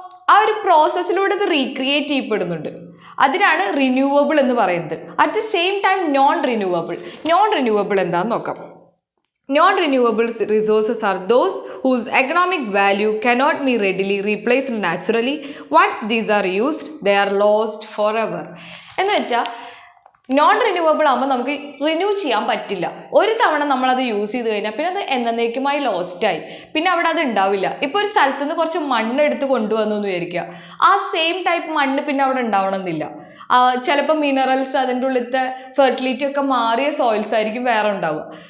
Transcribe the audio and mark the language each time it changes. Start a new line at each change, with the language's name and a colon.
Malayalam: ആ ഒരു പ്രോസസ്സിലൂടെ ഇത് റീക്രിയേറ്റ് ചെയ്യപ്പെടുന്നുണ്ട്. അതിനാണ് റിന്യൂവബിൾ എന്ന് പറയുന്നത്.
English: at the same time
Malayalam: non renewable എന്താണെന്ന് നോക്കാം.
English: Non-renewable resources are those whose economic value cannot be readily replaced naturally. Once these are used, they are lost forever.
Malayalam: എന്ന് വെച്ചാൽ നോൺ റിന്യൂവബിൾ ആകുമ്പോൾ നമുക്ക് റിന്യൂ ചെയ്യാൻ പറ്റില്ല. ഒരു തവണ നമ്മളത് യൂസ് ചെയ്ത് കഴിഞ്ഞാൽ പിന്നെ അത് എന്നേക്കുമായി ലോസ്റ്റായി, പിന്നെ അവിടെ അത് ഉണ്ടാവില്ല. ഇപ്പോൾ ഒരു സ്ഥലത്ത് നിന്ന് കുറച്ച് മണ്ണ് എടുത്ത് കൊണ്ടുവന്നു എന്ന് വിചാരിക്കുക, ആ സെയിം ടൈപ്പ് മണ്ണ് പിന്നെ അവിടെ ഉണ്ടാവണമെന്നില്ല. ചിലപ്പോൾ മിനറൽസ്, അതിൻ്റെ ഉള്ളിലത്തെ ഫെർട്ടിലിറ്റി ഒക്കെ മാറിയ സോയിൽസ് ആയിരിക്കും വേറെ ഉണ്ടാവുക.